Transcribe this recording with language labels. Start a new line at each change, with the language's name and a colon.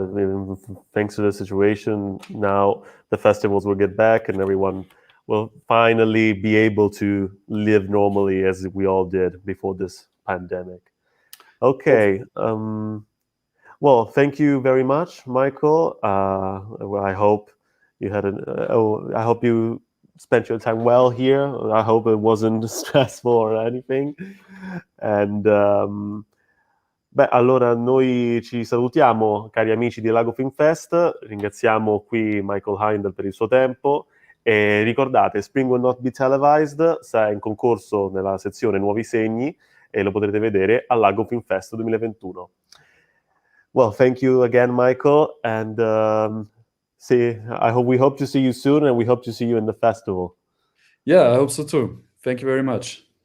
English: I mean, thanks to the situation, now the festivals will get back, and everyone will finally be able to live normally as we all did before this pandemic. Okay. Well, thank you very much, Michael. Well, I hope you had an. I hope you spent your time well here. I hope it wasn't stressful or anything.
Italian: And beh, allora noi ci salutiamo, cari amici di Lago Film Fest. Ringraziamo qui Michael Heindl per il suo tempo. E ricordate, Spring Will Not Be Televised sarà in concorso nella sezione Nuovi Segni e lo potrete vedere al Lago Film Fest 2021.
English: Well, thank you again, Michael, and we hope to see you soon, and we hope to see you in the festival. Yeah, I hope so too. Thank you very much.